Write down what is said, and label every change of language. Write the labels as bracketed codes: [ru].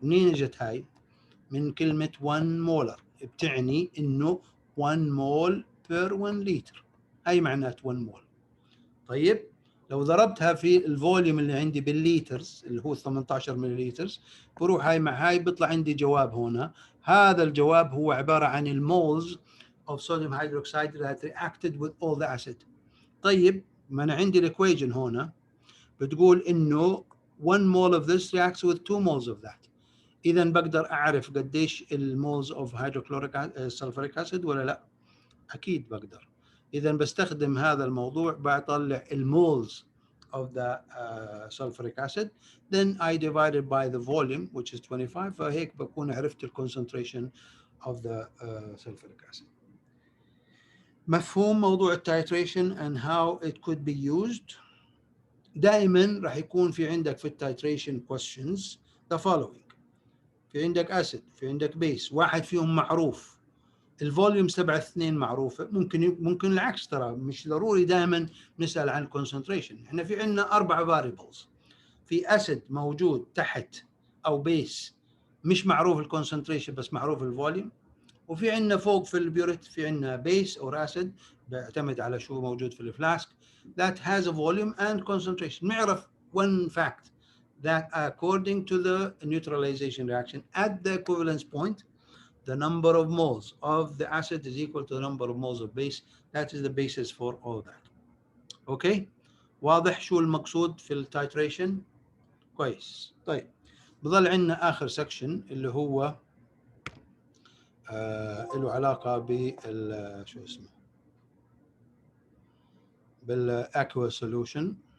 [ar] منين اجت هاي؟ من كلمة 1 مولر، بتعني انه 1 مول بير 1 لتر، هاي معنات 1 مول. طيب لو ضربتها في الفوليوم اللي عندي بالليترز اللي هو 18 مليلترز، بروح هاي مع هاي بيطلع عندي جواب هنا. هذا الجواب هو عبارة عن المولز [en] of sodium hydroxide that reacted with all the acid. [ar] طيب ما أنا عندي الإكويجن هنا بتقول إنه [en] 1 mole of this reacts with 2 moles of that. [ar] إذا بقدر أعرف قديش المولز of hydrochloric sulfuric acid ولا لا؟ أكيد بقدر. إذا بستخدم هذا الموضوع بطلع المولز [en] of the sulfuric acid, then I divide it by the volume which is 25, [ar] فهيك بكون عرفت ال [en] concentration of the sulfuric acid. [ar] مفهوم موضوع التايتريشن [en] and how it could be used. [ar] دائما راح يكون في عندك في التايتريشن questions the following. في عندك acid، في عندك base، واحد فيهم معروف، الفوليوم تبع اثنين معروفه، ممكن العكس، ترى مش ضروري دائما نسال عن الكونسنتريشن. احنا في عندنا 4 فاريبلز، في اسيد موجود تحت او بيس مش معروف الكونسنتريشن بس معروف الفوليوم، وفي عندنا فوق في البيوريت في عندنا بيس او اسيد بيعتمد على شو موجود في الفلاسك [en] that has a volume and concentration. نعرف one fact that according to the neutralization reaction at the equivalence point the number of moles of the acid is equal to the number of moles of base. That is the basis for all that. Okay? [ar] واضح شو المقصود في التايتريشن؟ كويس. طيب بظل عندنا آخر سكشن اللي هو له علاقة بال شو اسمه بالاكوا سوليوشن.